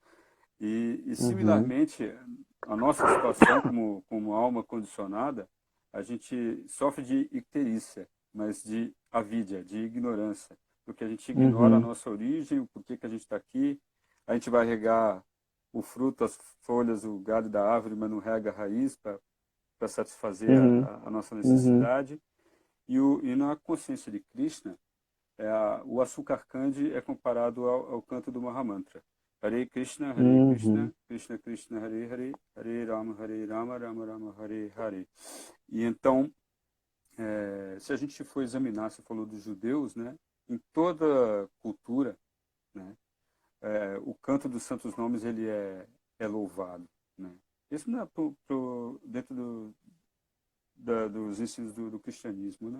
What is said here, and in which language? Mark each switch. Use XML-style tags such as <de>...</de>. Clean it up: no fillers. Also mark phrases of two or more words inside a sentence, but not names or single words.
<pt>E similarmente, a nossa situação como alma condicionada, a gente sofre de icterícia, mas de avidya, de ignorância, porque a gente ignora a nossa origem, o porquê que a gente está aqui, a gente vai regar o fruto, as folhas, o galho da árvore, mas não rega a raiz para satisfazer a nossa necessidade. E na consciência de Krishna, o açúcar candy é comparado ao canto do Mahamantra.</pt> <sa>हरे कृष्ण, कृष्ण कृष्ण, हरे हरे, हरे राम, राम राम, हरे हरे.</sa> <pt>E então, se a gente for examinar, você falou dos judeus, né? Em toda cultura, né? O canto dos santos nomes ele é louvado, né? Isso não é dentro dos ensinos do cristianismo, né?</pt>